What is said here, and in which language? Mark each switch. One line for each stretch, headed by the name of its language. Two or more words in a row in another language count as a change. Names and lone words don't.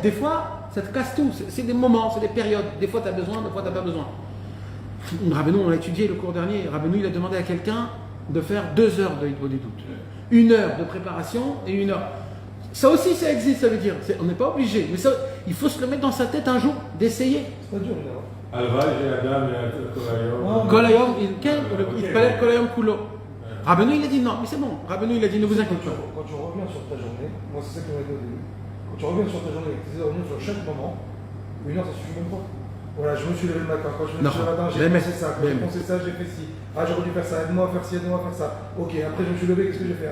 French: Des fois, ça te casse tout. C'est des moments, c'est des périodes. Des fois, tu as besoin, des fois, tu n'as pas besoin. Rabbeinu, on l'a étudié le cours dernier, Rabbeinu, il a demandé à quelqu'un de faire 2 heures de Hitbodedut. 1 heure de préparation et 1 heure. Ça aussi, ça existe, ça veut dire. On n'est pas obligé. Mais ça, il faut se le mettre dans sa tête un jour, d'essayer. C'est pas dur, évidemment.
Hebrew: הלוואי שאדם כל היום. כל היום,
French: il fallait
Hebrew: כל היום כולו.
French: Rabbeinu, il a dit non, mais c'est bon. Rabbeinu, il a dit ne vous inquiétez pas. Quand tu reviens sur ta journée, moi c'est ça qui m'a dit au début. Quand tu reviens sur ta journée et que tu essaies de revenir sur chaque moment, 1 heure ça suffit même pas. Voilà, je me suis levé le matin, quand je me suis levé le matin, j'ai pensé ça, quand j'ai pensé ça, j'ai fait ci. Ah, j'aurais dû faire ça, aide-moi à faire ci, aide-moi à faire ça. Ok, après je me suis levé, qu'est-ce que j'ai fait?